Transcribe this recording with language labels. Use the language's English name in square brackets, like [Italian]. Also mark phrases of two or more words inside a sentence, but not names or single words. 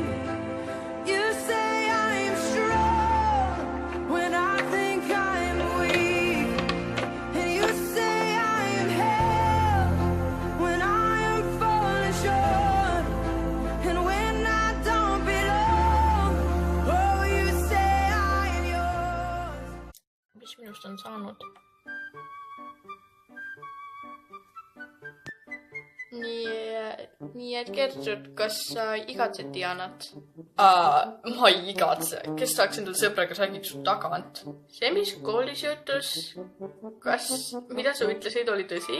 [English] You say I'm strong when I think I'm weak. And you say I'm held when I am falling short. And when I don't belong, oh, you say I am yours. [Estonian] Mis minust on saanud? Nii et Gertrud, kas sa igatsed Dianat? Ma ei igatse. Kes saaks endale sõbraga räägiks su tagant? See, mis koolis jutus, mida sa ütlesid, oli tõsi?